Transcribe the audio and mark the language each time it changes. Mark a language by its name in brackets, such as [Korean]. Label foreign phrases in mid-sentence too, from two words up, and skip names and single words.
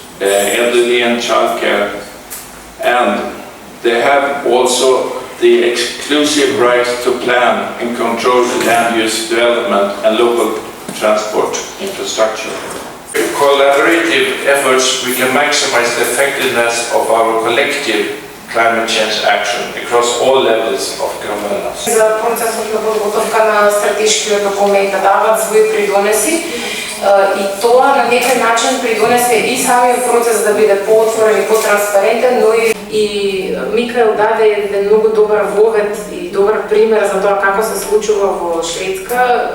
[English] elderly and childcare, and they have also the exclusive right to plan and control land use development and local transport infrastructure. With collaborative efforts, we can maximize the effectiveness of our collective climate change action across all levels of governance. [Macedonian] За процесот на подготовка на стратешкиот документ да дават своји придонеси и тоа на некој начин придонесе и самиот процес да биде поотворен и потранспарентен, но и Микаел даде еден многу добар вовед и добар пример за тоа како се случува во Шведска.